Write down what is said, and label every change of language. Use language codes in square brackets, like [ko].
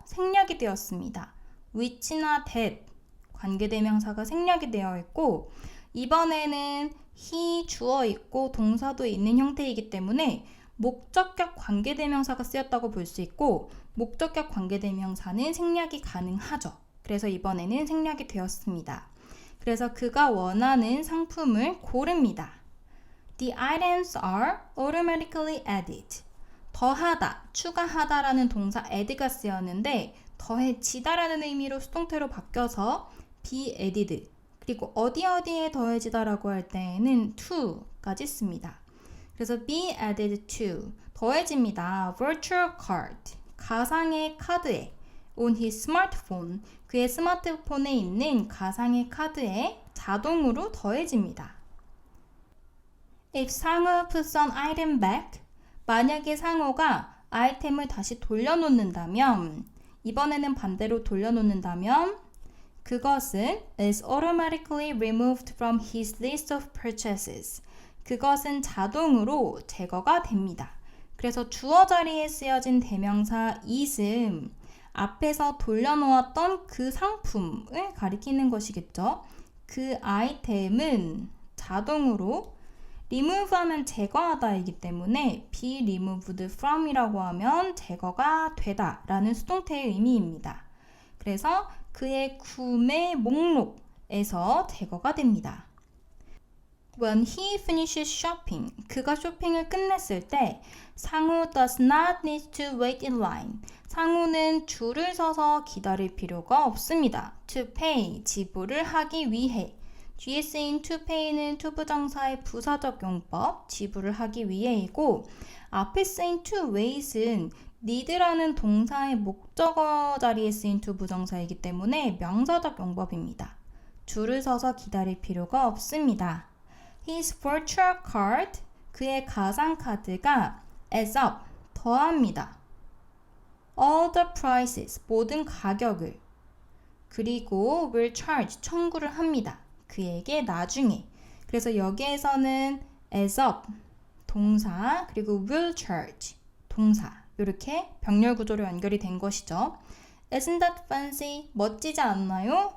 [ko] 생략이 되었습니다. which나 that 관계대명사가 생략이 되어 있고 이번에는 he 주어 있고 동사도 있는 형태이기 때문에 목적격 관계대명사가 쓰였다고 볼 수 있고 목적격 관계대명사는 생략이 가능하죠. 그래서 이번에는 생략이 되었습니다. 그래서 그가 원하는 상품을 고릅니다. [en] The items are automatically added. [ko] 더하다, 추가하다라는 동사 add가 쓰였는데 더해지다라는 의미로 수동태로 바뀌어서 be added. 그리고 어디에 더해지다라고 할 때에는 to까지 씁니다. 그래서 be added to 더해집니다. [en] virtual card [ko] 가상의 카드에 [en] on his smartphone [ko] 그의 스마트폰에 있는 가상의 카드에 자동으로 더해집니다. [en] If 상호 puts an item back [ko] 만약에 상호가 아이템을 다시 돌려놓는다면 이번에는 반대로 돌려놓는다면 그것은 [en] is automatically removed from his list of purchases. [ko] 그것은 자동으로 제거가 됩니다. 그래서 주어 자리에 쓰여진 대명사 is은 앞에서 돌려놓았던 그 상품을 가리키는 것이겠죠. 그 아이템은 자동으로 remove 하면 제거하다이기 때문에 be removed from 이라고 하면 제거가 되다 라는 수동태의 의미입니다. 그래서 그의 구매 목록에서 제거가 됩니다. [en] When he finishes shopping, [ko] 그가 쇼핑을 끝냈을 때 [en] 상우 does not need to wait in line. [ko] 상우는 줄을 서서 기다릴 필요가 없습니다. [en] To pay, [ko] 지불을 하기 위해. 뒤에 쓰인 to pay는 to 부정사의 부사적 용법, 지불을 하기 위해이고 앞에 쓰인 to wait은 need라는 동사의 목적어 자리에 쓰인 to 부정사이기 때문에 명사적 용법입니다. 줄을 서서 기다릴 필요가 없습니다. [en] His virtual card, [ko] 그의 가상카드가 [en] adds up, [ko] 더합니다. [en] All the prices, [ko] 모든 가격을. 그리고 [en] will charge, [ko] 청구를 합니다. 그에게 나중에. 그래서 여기에서는 adds up, 동사, 그리고 will charge, 동사. 이렇게 병렬 구조로 연결이 된 것이죠. [en] Isn't that fancy? [ko] 멋지지 않나요?